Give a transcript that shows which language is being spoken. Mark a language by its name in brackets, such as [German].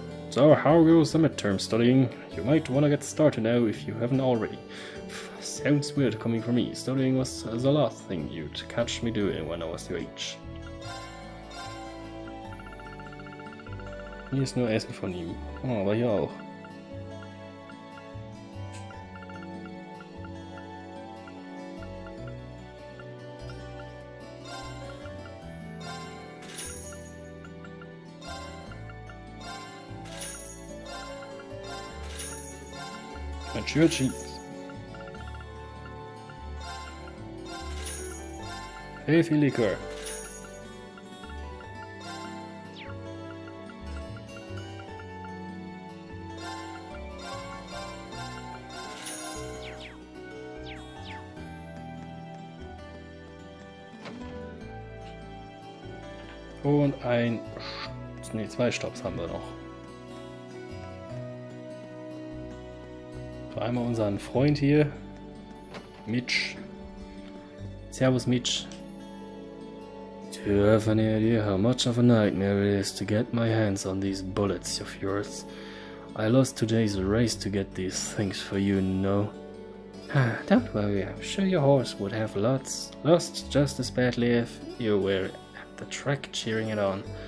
[English] So, how goes the midterm studying? You might want to get started now if you haven't already. Sounds weird coming from me. Studying was the last thing you'd catch me doing when I was your age. [German] Hier ist nur Essen von ihm. Oh, aber hier auch. [English] Mature cheese. Heavy liquor. [German] Und ein... Ne, 2 Stops haben wir noch. So, einmal unseren Freund hier. Mitch. Servus Mitch. [English] Do you have any idea how much of a nightmare it is to get my hands on these bullets of yours? I lost today's race to get these things for you, know. Don't worry, I'm sure your horse would have lost just as badly if you were at the track cheering it on.